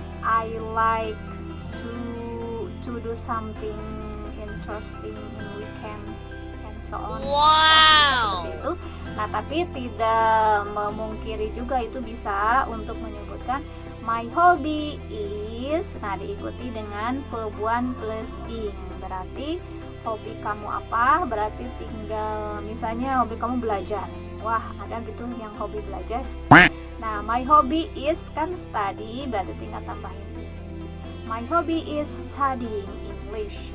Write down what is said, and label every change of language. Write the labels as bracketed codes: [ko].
[en] I like to do something interesting in weekend and so on. Wow. [id] Seperti itu. Nah, tapi tidak memungkiri juga itu bisa untuk menyebutkan [en] my hobby is. [id] Nah, diikuti dengan pebuan plus ing. Berarti hobi kamu apa? Berarti tinggal misalnya hobi kamu belajar. Wah, ada gitu yang hobi belajar. Nah, [en] my hobby is [id] kan study, berarti tinggal tambahin. [en] My hobby is studying English.